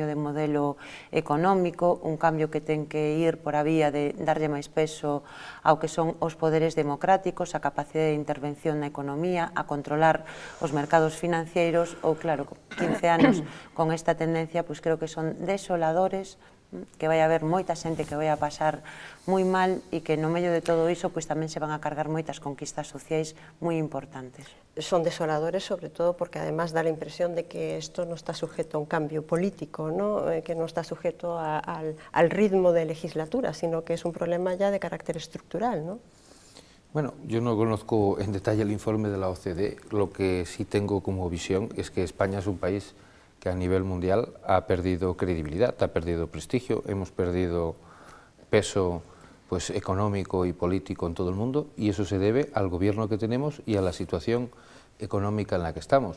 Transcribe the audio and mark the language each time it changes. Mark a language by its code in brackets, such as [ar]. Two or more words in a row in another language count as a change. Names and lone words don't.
[gl] de modelo económico, un cambio que ten que ir por a vía de darlle máis peso ao que son os poderes democráticos, a capacidade de intervención na economía, a controlar os mercados financeiros, ou claro, 15 anos con esta tendencia, pois creo que son desoladores, que vai haber moita xente que vai a pasar moi mal e que no medio de todo iso pois tamén se van a cargar moitas conquistas sociais moi importantes. [es] Son desoladores sobre todo porque además da la impresión de que esto no está sujeto a un cambio político, ¿no? Que no está sujeto al ritmo de legislatura, sino que es un problema ya de carácter estructural, ¿no? Bueno, yo no conozco en detalle el informe de la OCDE, lo que sí tengo como visión es que España es un país que a nivel mundial ha perdido credibilidad, ha perdido prestigio, hemos perdido peso pues, económico y político en todo el mundo, y eso se debe al gobierno que tenemos y a la situación económica en la que estamos.